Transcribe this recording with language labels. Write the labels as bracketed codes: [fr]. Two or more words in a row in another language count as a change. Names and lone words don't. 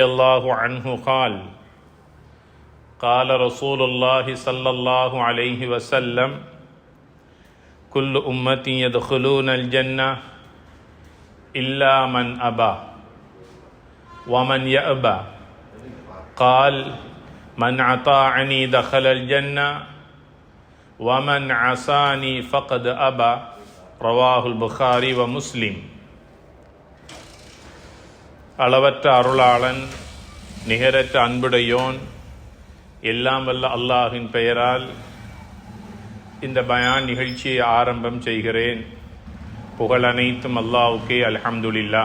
[ar] الله عنه قال قال رسول الله صلى الله عليه وسلم كل أمتي يدخلون الجنة إلا من أبى ومن يأبى قال من أطاعني دخل الجنة ومن عصاني فقد أبى رواه البخاري ومسلم. [ta] அளவற்ற அருளாளன் நிகரற்ற அன்புடையோன் எல்லாம் வல்ல அல்லாஹின் பெயரால் இந்த பயான் நிகழ்ச்சியை ஆரம்பம் செய்கிறேன். புகழ் அனைத்தும் அல்லாஹ்வுக்கே, அல்ஹம்துலில்லாஹ்.